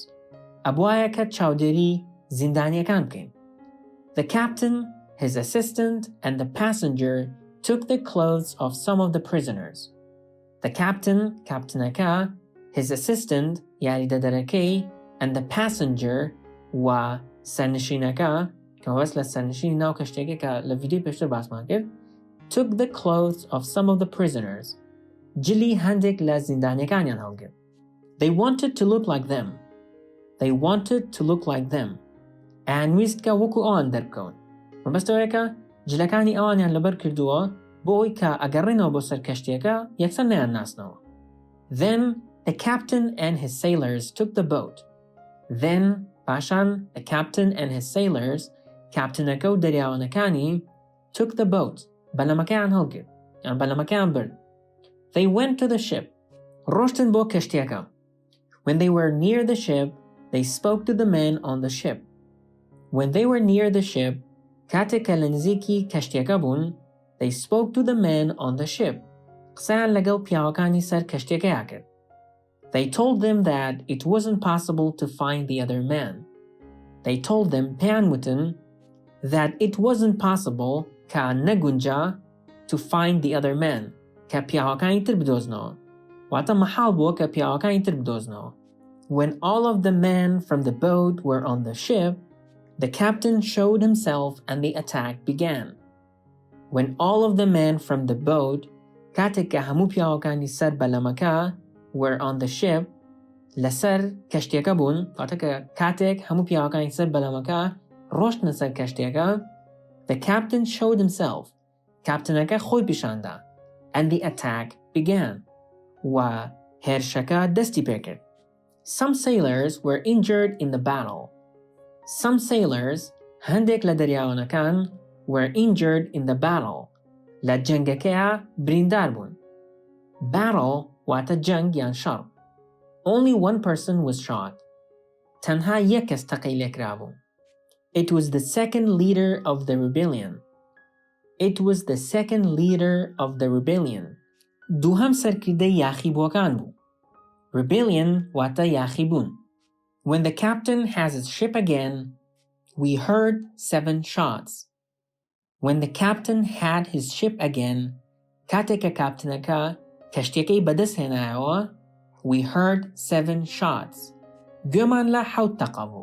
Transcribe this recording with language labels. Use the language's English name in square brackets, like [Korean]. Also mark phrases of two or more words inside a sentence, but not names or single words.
[English] Abuayaka Chowdhury Zindanya Kamke. The captain, his assistant, and the passenger took the clothes of some of the prisoners. The captain, Captain Aka, his assistant, Yaridadarake, and the passenger, [Central Kurdish] و سەرنشینەکە کە هەوەست لە سەرنشینی ناو کەشتێکە کە لە ڤیدیۆی پێشتر باسمان کرد [English] took the clothes of some of the prisoners [Central Kurdish] جلی هەندێک لە زیندانیەکانیان هەڵگرت. [English] They wanted to look like them. They wanted to look like them. [Central Kurdish] ئەیان ویست کە وەکو ئەوان دەربکەون. مەبەستەوەیەکە جلەکانی ئەوانیان لەبەر کردووە بۆ ئەوەی کە ئەگەڕێنەوە بۆ سەر کەشتێکە یەکسەر نەیان ناسنەوە. [English] Then the captain and his sailors took the boat. [Central Kurdish] Then پاشان [English] the captain and his sailors [Central Kurdish] کاپتنەکە و دەریاوانەکانی [English] took the boat [Central Kurdish] بەلەمەکەیان هەڵگرت یان بەلەمەکەیان برد. [English] They went to the ship. [Central Kurdish] ڕۆشتن بۆ کەشتێکە. [English] When they were near the ship, they spoke to the men on the ship. When they were near the ship, [Central Kurdish] کاتێک کە لە نزیکی کەشتێکە بوون, [English] they spoke to the men on the ship. [Central Kurdish] قسەیان لەگەڵ پیاوەکانی سەر کەشتێکەیە کرد. [English] They told them that it wasn't possible to find the other man. They told them [Central Kurdish] پێیان وتن [English] that it wasn't possible [Central Kurdish] کە نەگونجا [English] to find the other man [Central Kurdish] کە پیاوەکانی تر بدۆزنەوە. واتە مەحاڵ بووە کە پیاوەکانی تر بدۆزنەوە. [English] When all of the men from the boat were on the ship, the captain showed himself and the attack began. When all of the men from the boat [Central Kurdish] کاتێک کە هەموو پیاوەکانی سەر بەلەمەکە [English] were on the ship [Central Kurdish] لەسەر کەشتێکە بوون واتە کە کاتێک هەموو پیاوەکانی سەر بەلەمەکە ڕۆشتنە سەر کەشتێکە [English] the captain showed himself [Central Kurdish] کاپتنەکە خۆی پیشاندا [English] and the attack began [Central Kurdish] و هێرشەکە دەستی پێکرد. [English] Some sailors were injured in the battle. Some sailors [Central Kurdish] هەندێک لە دەریاوانەکان [English] were injured in the battle [Central Kurdish] لە جەنگەکەیە بریندار بوون. Battle واتە جەنگ یان شەڕ. [English] Only one person was shot. [Central Kurdish] تەنها یەک کەس تەقەی لێکرا بوو. [English] It was the second leader of the rebellion. It was the second leader of the rebellion. [Central Kurdish] دووهەم سەرکردەی یاخیبووەکان بوو. Rebellion واتە یاخیبوون. [English] When the captain has his ship again, we heard 7 shots. When the captain had his ship again, [Central Kurdish] کاتێک کە کاپتنەکە کەشتێکەی بەدەست هێنایەوە, [English] we heard 7 shots. [Central Kurdish] گوێمان لە 7 تەقە بوو.